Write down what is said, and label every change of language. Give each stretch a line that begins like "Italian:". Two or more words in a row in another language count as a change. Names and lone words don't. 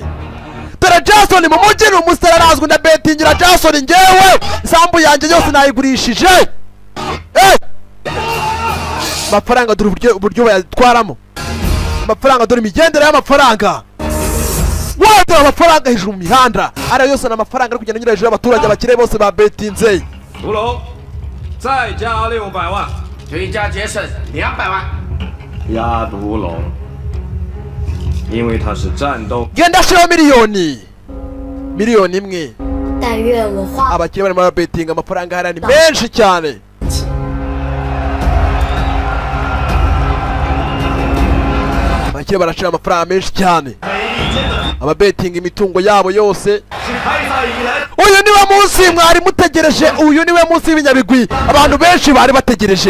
Kinyarwanda: Dore Jason mu mujyi ni umusitari arazwi na betingira Jason ngewe isambu yanjye yose nayigurishije. Amafaranga dore uburyo bayatwaramo. Amafaranga dore imigendere y'amafaranga. Wada amafaranga hejuru mu mihanda. Ari yose n'amafaranga ari kugenda nyura hejuru y'abaturage abakire bose ba betinze.
Chinese: 屠龙，再加600万，追加节省200万。压毒龙，因为他是战斗。
Kinyarwanda: Genda shira miliyoni imwe.
Chinese: 但愿我花
Kinyarwanda: Abakire barimo babetinga amafaranga hari ni menshi cyane. Abakire barashira amafaranga menshi cyane. Ababetinga imitungo yabo yose. Uyu niwe munsi mwari mutegereje, uyu niwe munsi w'ibinyabigwi abantu benshi bari bategereje.